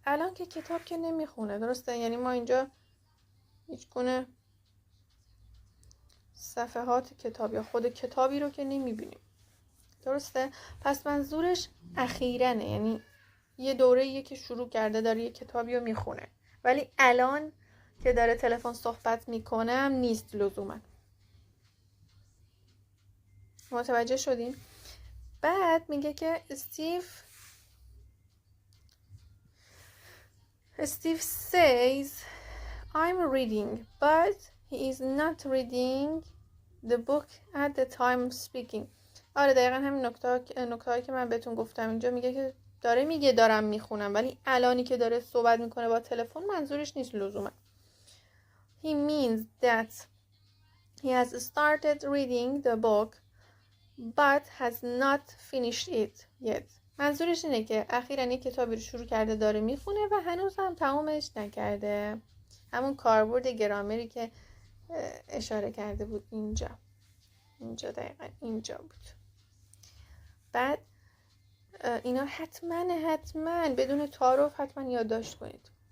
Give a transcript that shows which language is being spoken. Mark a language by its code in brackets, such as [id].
[fa] الان که کتاب که نمیخونه، درسته؟ یعنی ما اینجا هیچ گونه صفحات کتاب یا خود کتابی رو که نمیبینیم، درسته؟ پس منظورش اخیرنه، یعنی یه دوره‌ایه که شروع کرده داره یه کتابی رو میخونه، ولی الان که داره تلفن صحبت میکنم نیست لزوما. متوجه شدین؟ بعد میگه که [en] Steve says I'm reading but he is not reading the book at the time of speaking. [fa] آره دقیقا همین نکته‌ای که من بهتون گفتم. اینجا میگه که میگه دارم میخونم، ولی الانی که داره صحبت میکنه با تلفن منظورش نیست لزوما. [en] He means that he has started reading the book but has not finished it yet. [fa] منظورش اینه که اخیراً یک کتابی رو شروع کرده داره میخونه و هنوز هم تمومش نکرده. همون کاربرد گرامری که اشاره کرده بود اینجا دقیقاً اینجا بود. بعد اینا حتما بدون تعارف حتما یادداشت کنید.